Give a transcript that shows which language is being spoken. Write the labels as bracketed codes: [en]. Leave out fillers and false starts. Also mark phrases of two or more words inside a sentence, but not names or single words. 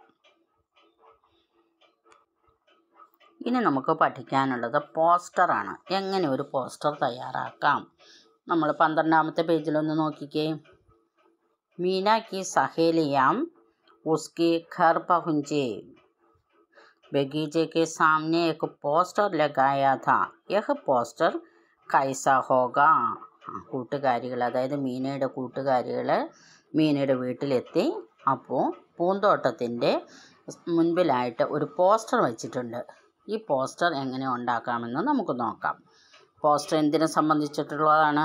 [ml] ഇനി നമുക്ക് പഠിക്കാനുള്ളത് പോസ്റ്ററാണ്. എങ്ങനെ ഒരു പോസ്റ്റർ തയ്യാറാക്കാം? നമ്മൾ 12ാമത്തെ പേജിലൊന്ന് നോക്കിക്കേ. [hi] मीना की सहेलियाँ उसकी घर पहुँचे. बगीचे के सामने एक पोस्टर लगाया था. यह पोस्टर कैसा होगा? [ml] കൂട്ടുകാരികൾ, അതായത് മീനയുടെ കൂട്ടുകാരികൾ മീനയുടെ വീട്ടിലെത്തി. അപ്പോൾ പൂന്തോട്ടത്തിൻ്റെ മുൻപിലായിട്ട് ഒരു പോസ്റ്റർ വെച്ചിട്ടുണ്ട്. ഈ പോസ്റ്റർ എങ്ങനെ ഉണ്ടാക്കാമെന്ന് നമുക്ക് നോക്കാം. പോസ്റ്റർ എന്തിനെ സംബന്ധിച്ചിട്ടുള്ളതാണ്?